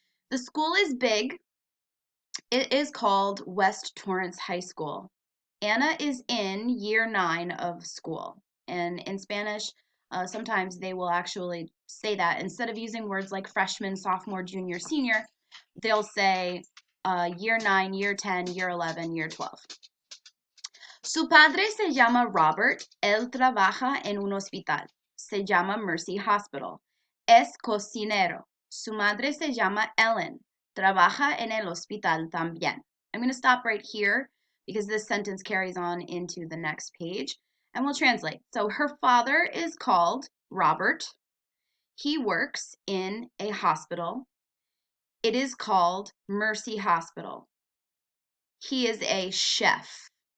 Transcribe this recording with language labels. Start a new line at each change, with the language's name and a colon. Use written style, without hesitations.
English: The school is big. It is called West Torrance High School. Anna is in year 9 of school. And in Spanish, sometimes they will actually say that. Instead of using words like freshman, sophomore, junior, senior, they'll say year 9, year 10, year 11, year 12.
Spanish: Su padre se llama Robert. Él trabaja en un hospital. Se llama Mercy Hospital. Es cocinero. Su madre se llama Ellen. Trabaja en el hospital también.
English: I'm going to stop right here because this sentence carries on into the next page and we'll translate. So her father is called Robert. He works in a hospital. It is called Mercy Hospital. He is a chef.